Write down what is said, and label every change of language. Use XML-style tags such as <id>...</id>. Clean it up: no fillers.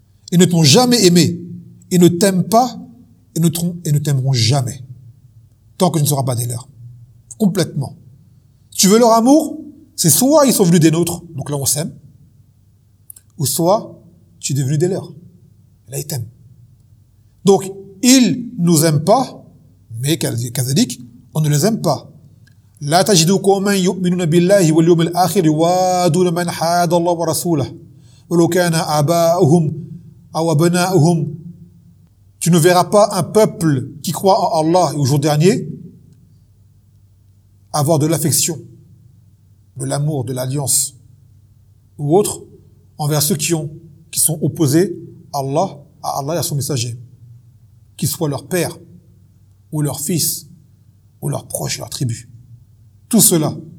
<fr>Ils ne t'ont jamais aimé. Ils ne t'aiment pas et ne t'aimeront jamais. Tant que tu ne seras pas des leurs. Complètement. Tu veux leur amour? C'est soit ils sont venus des nôtres, donc là on s'aime. Ou soit tu es devenu des leurs. Là ils t'aiment. Donc, ils nous aiment pas, mais Kazadik, on ne les aime pas.</fr> <ar>لا تجد قوما يؤمنون بالله واليوم الآخر يوادون من حاد الله ورسوله ولو كان آباؤهم أو أبناؤهم</ar> <fr>tu ne verras pas un peuple qui croit en Allah et au jour dernier avoir de l'affection, de l'amour, de l'alliance ou autre envers ceux qui sont opposés à Allah, à Allah et à son messager, qu'ils soient leur père ou leur fils ou leur proche, leur tribu. Tout cela.</fr>